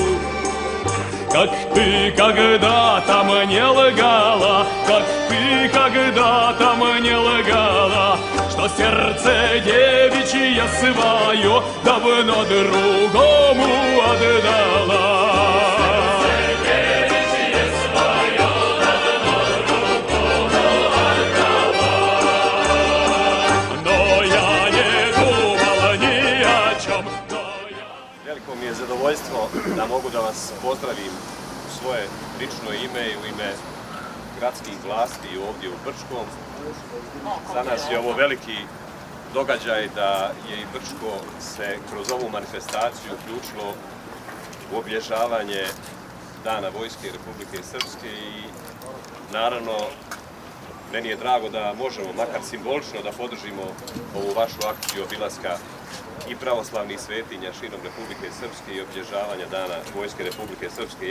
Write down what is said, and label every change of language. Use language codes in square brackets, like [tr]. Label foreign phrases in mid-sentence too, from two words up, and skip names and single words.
[ru] Как ты когда-то мне лгала, как ты когда-то мне лгала, что сердце девичье свое давно другому отдала. Но я не думала ни о чем. [sr] Veliko mi je zadovoljstvo da mogu da vas pozdravim u svoje lično ime i u ime gradskih vlasti ovdje u Brčkom. Za nas je ovo veliki događaj da je i Brčko se kroz ovu manifestaciju uključilo u obilježavanje Dana Vojske Republike Srpske i naravno meni je drago da možemo, makar simbolično, da podržimo ovu vašu akciju obilaska i pravoslavnih svetinja širom Republike Srpske i obilježavanja Dana Vojske Republike Srpske.